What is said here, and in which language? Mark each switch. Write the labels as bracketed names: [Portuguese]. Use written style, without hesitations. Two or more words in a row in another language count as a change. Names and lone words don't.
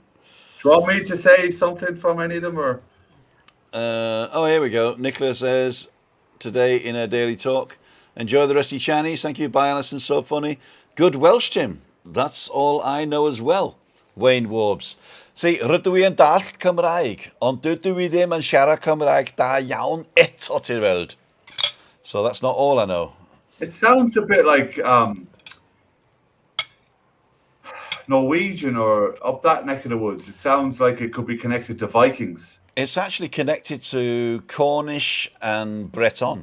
[English] Do you want me to say something from any of them, or? Oh, here we go. Nicola says, today in her daily talk, enjoy the rest of your Chinese. Thank you. Bye, Alison. So funny. Good Welsh, Tim. That's all I know as well. Wayne Warbs. See, [Welsh] rydw i yn dall Cymraeg, ond dydw i ddim yn siarad Cymraeg da iawn eto ti'n weld. [English] So that's not all I know. It sounds a bit like Norwegian or up that neck of the woods. It sounds like it could be connected to Vikings. It's actually connected to Cornish and Breton.